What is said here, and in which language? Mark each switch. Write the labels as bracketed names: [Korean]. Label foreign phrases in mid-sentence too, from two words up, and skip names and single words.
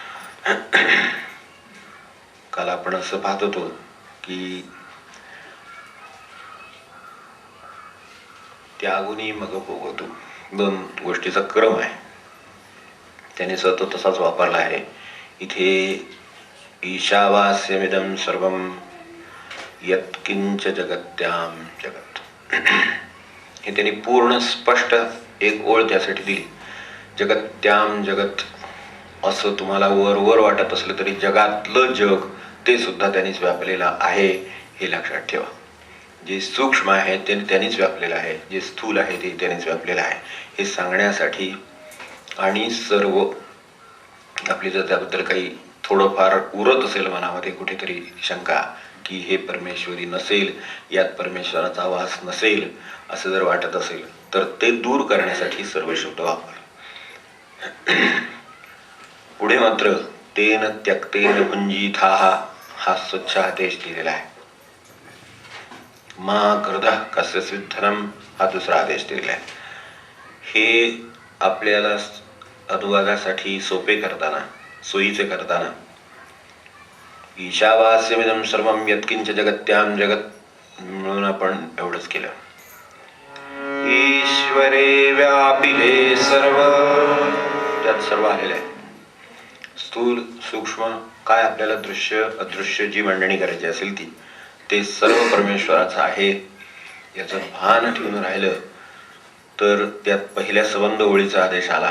[Marathi] काल आपण असं पाहत होतो की त्यागुनी मग भोगतो, 2 गोष्टीचा क्रम आहे, त्याने सतत तसाच वापरला आहे इथे. [Sanskrit] ईशावास्यमिदं सर्वं यत्किंच जगत्याम जगत, [Marathi] हे त्यांनी पूर्ण स्पष्ट एक ओळ त्यासाठी दिली. [Sanskrit] जगत्याम जगत [Marathi] असं तुम्हाला वर वर वाटत असलं तरी जगातलं जग ते सुद्धा त्यांनीच व्यापलेलं आहे, हे लक्षात ठेवा. जे सूक्ष्म आहे ते त्यांनीच व्यापलेलं आहे, जे स्थूल आहे ते त्यांनीच व्यापलेलं आहे, हे सांगण्यासाठी. आणि सर्व आपली जर त्याबद्दल काही थोडंफार उरत असेल मनामध्ये कुठेतरी शंका की हे परमेश्वरी नसेल, यात परमेश्वराचा वास नसेल असं जर वाटत असेल तर ते दूर करण्यासाठी सर्व शब्द वापर. पुढे मात्र [Sanskrit] तेन त्यक्तेन भुंजीथाः [Marathi] हा स्वच्छ आदेश दिलेला आहे. [Sanskrit] मा कृतः कस्यचित् धनम [Marathi] हा दुसरा आदेश दिलेला आहे. हे आपल्याला अनुवादासाठी सोपे करताना, सोयीचे करताना [Sanskrit] ईशावास्यमिदं सर्वं यत्किंच जगत्याम जगत [Marathi] म्हणून आपण एवढंच केलं. ईश्वरे व्यापिले सर्व, त्यात सर्व आलेलं आहे. स्थूल सूक्ष्म काय आपल्याला दृश्य अदृश्य जी मांडणी करायची असेल ती, ते सर्व परमेश्वराचं आहे याचं भान ठेवून राहिलं तर त्यात पहिल्या संबंध ओळीचा आदेश आला.